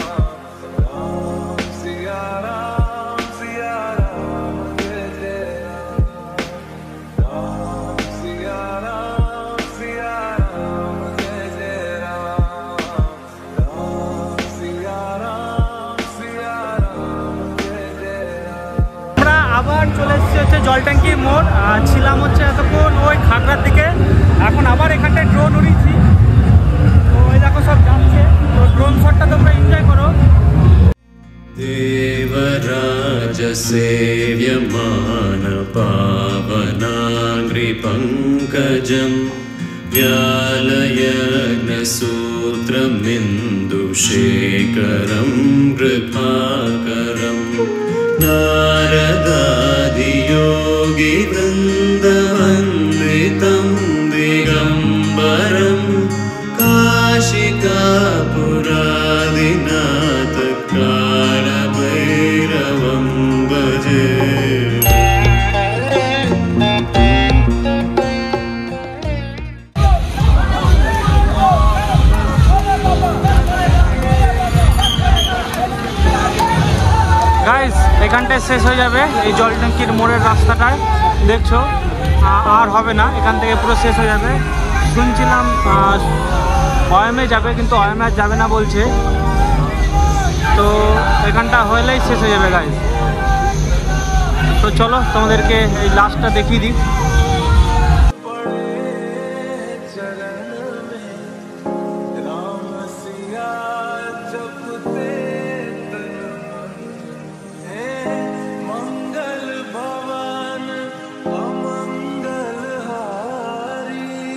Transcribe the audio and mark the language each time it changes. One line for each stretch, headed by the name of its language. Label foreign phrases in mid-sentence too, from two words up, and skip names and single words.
Hindi: राम सिया राम जय जय राम। राम सिया राम जय जय राम। राम सिया राम जय जय राम।
Bangla: আমরা আবার চলে এসেছি হচ্ছে জল ট্যাঙ্কি মোড়, ছিলাম হচ্ছে এতক্ষণ ওই খাগড়ার দিকে, এখন আবার এখানটায় ড্রোন উড়িয়েছি। তো ওই দেখো সব যাচ্ছে, তো
English: drone shot
Bangla: তোমরা এনজয় করো।
Sanskrit: देवराज सेव्यमान पावनाङ्घ्रिपङ्कजं व्यालयज्ञसूत्रमिन्दुशेखरं कृपाकरं नारदादियोगिवृन्दवन्दितं दिगम्बरं काशिकापुरादिनाथ कालभैरवं भजे।
Bangla: গাইস এখানটায় শেষ হয়ে যাবে এই জল ট্যাঙ্কির মোড়ের রাস্তাটায়, দেখছো আর হবে না, এখান থেকে পুরো শেষ হয়ে যাবে। শুনছিলাম অয়ামে যাবে, কিন্তু অয়ামে আর যাবে না বলছে, তো এখানটা হলেই শেষ হয়ে যাবে গাইস। তো চলো তোমাদেরকে এই লাস্টটা দেখিয়ে দিই।
Hindi: राम सिया जपते तन है, मंगल भवन अमंगल हारी।